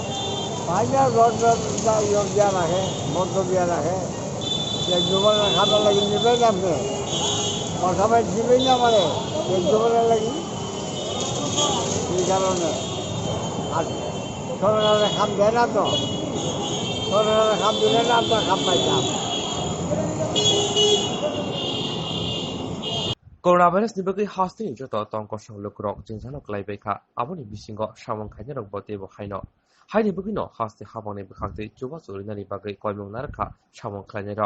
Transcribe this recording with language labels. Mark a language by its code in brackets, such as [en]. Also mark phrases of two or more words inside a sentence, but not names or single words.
[bn] পাইলে রড দিয়া রাখে বন্ধ দিয়া রাখে এক দুবারের খাতা লাগি নেবে যাবে কথা পাই দিবেই না মানে এক দুবারের লাগি এই কারণে আর সরকারের খাম দেয় না তো সরকারের খাম দিলে না আমরা খাম পাইতাম [trp] Corona virus ni bagai hasti ni joto tong ko shong lu krok jing jano klai bai kha aboni bisingo samong khai rok bote bo khaino hai ni bagai no hasti habang ni bakhak te chuba churi na ni bagai koimong nar kha samong khai ro